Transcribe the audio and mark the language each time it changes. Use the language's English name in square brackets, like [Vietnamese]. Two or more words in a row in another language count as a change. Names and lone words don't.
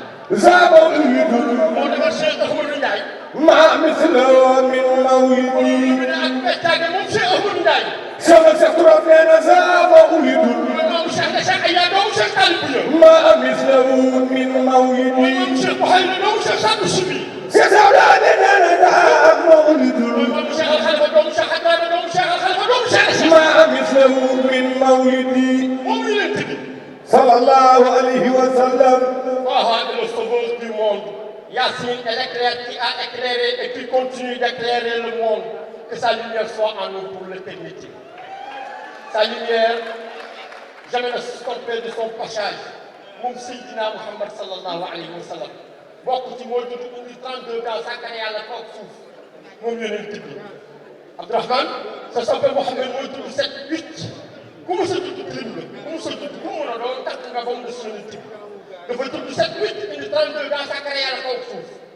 [Arabic] زاد مولد [Wolof] moo defar Cheikh Ahmadou Ndiaye. [Arabic] ما مثله من مولد. [Wolof] mu ne ak beccaane moom Cheikh Ahmadou Ndiaye. Sama Seex Tuubaa nee na [Arabic] زاد مولد [Wolof] Mooy maam Cheikh ne Cheikh Aya doomu Cheikh Talib Bouya. [Arabic] ما مثله من مولد. [Wolof] Mooy maam Cheikh Mouhaïda doomu Cheikh Sadou Soubi. Seex Tuubaa nee na [Arabic] زاد مولد [Wolof] Mooy maam Cheikh Al Khalifa doomu Cheikh Hadj Dramé doomu Cheikh Al Khalifa doomu Cheikh Al Khalifa. [Arabic] ما مثله من مولد. [Wolof] Moom la leen tëddee. [Arabic] صلى الله عليه وسلم. [French] Oh, le sauveur du monde. Yassine est l'éclair qui a éclairé et qui continue d'éclairer le monde. Que sa lumière soit en nous pour l'éternité. Sa lumière, jamais ne se tromper de son passage. [Wolof] Moom Seydina Muhammad [Arabic] صلى الله عليه وسلم. [Wolof] Bokk ci mooy tudd indi trente-deux gaa sàkkar Yàlla kaw suuf. Moom yonent bi. Abdourahmane, sa soppe Mouhamed mooy tudd sept huit. Ku mu sa tudd tilim nga. Ku mu sa tudd, ku mu mën a doon, takk nga ba mu des yonent bi. Dafa tudd sept huit, indi trente-deux gaa sàkkar Yàlla kaw suuf.